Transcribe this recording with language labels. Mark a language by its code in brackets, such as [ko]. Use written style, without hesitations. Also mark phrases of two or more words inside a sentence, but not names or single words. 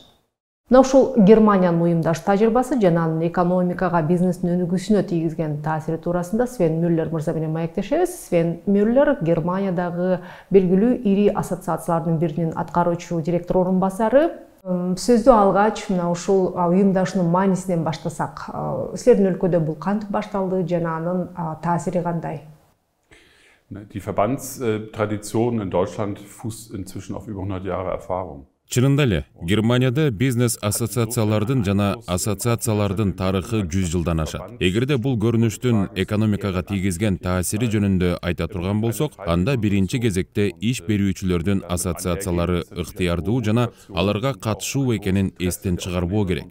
[ky] Мына ушул Германиянын уюмдаш тажрыйбасы жана анын экономикага, бизнестин өнүгүүсүнө тийгизген таасири туурасында Свен Мюллер мырза менен маектешебиз. Свен Мюллер Германиядагы белгилүү ири ассоциациялардын биринин аткаруучу директор орун басары. Сөздү алгач, мына ушул уюмдашуунун маанисинен баштасак, силердин өлкөдө бул кантип башталды жана анын таасири кандай? [de] Die Verbandstradition in Deutschland fußt inzwischen auf über 100 Jahre Erfahrung. [ky] Чынында эле, Германияда бизнес ассоциациялардын жана ассоциациялардын тарыхы 100 жылдан ашат. Эгерде бул көрүнүштүн экономикага тийгизген таасири жөнүндө айта турган болсок, анда биринчи кезекте иш берүүчүлөрдүн ассоциациялары ыктыярдуу жана аларга катышуу экенин эстен чыгарбоо керек.